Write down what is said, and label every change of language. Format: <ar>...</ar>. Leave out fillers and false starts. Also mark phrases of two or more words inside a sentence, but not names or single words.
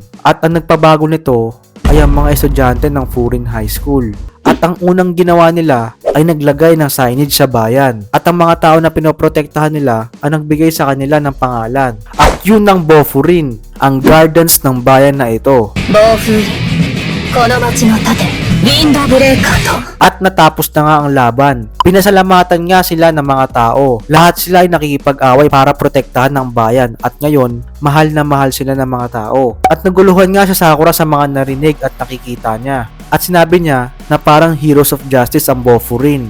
<tl>At ang nagpabago nito ay ang mga estudyante ng Furin High School. At ang unang ginawa nila ay naglagay ng signage sa bayan. At ang mga tao na pinoprotektahan nila ang nagbigay sa kanila ng pangalan. At yun ang Bofurin, ang gardens ng bayan na ito.</tl> <ja>暴風この町の盾ウィンドブレーカーと</ja> <tl>At natapos na nga ang laban. Pinasalamatan nga sila ng mga tao. Lahat sila ay nakikipag-away para protektahan ng bayan. At ngayon, mahal na mahal sila ng mga tao. At naguluhan nga siya Sakura sa mga narinig at nakikita niya. At sinabi niya na parang</tl> <en>heroes of justice</en> <tl>ang Bofurin.</tl>